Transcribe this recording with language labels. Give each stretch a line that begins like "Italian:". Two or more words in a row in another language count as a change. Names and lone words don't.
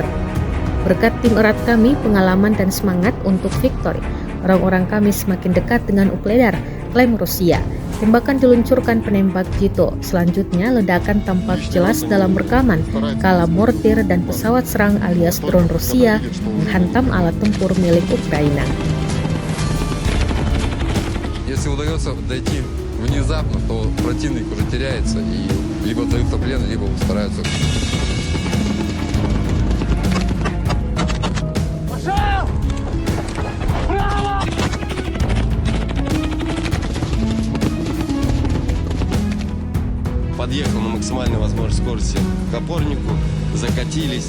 Indonesian: Berkat tim erat kami, pengalaman dan semangat untuk victory, orang-orang kami semakin dekat dengan Ukledar, klaim Rusia. Tembakan diluncurkan penembak jitu. Selanjutnya ledakan tampak jelas dalam rekaman kala mortir dan pesawat serang alias drone Rusia menghantam alat tempur milik Ukraina.
Russian: Если удается дойти внезапно, то противник уже теряется и либо дают в плен, либо стараются. Подъехал на максимальной возможной скорости к опорнику, закатились.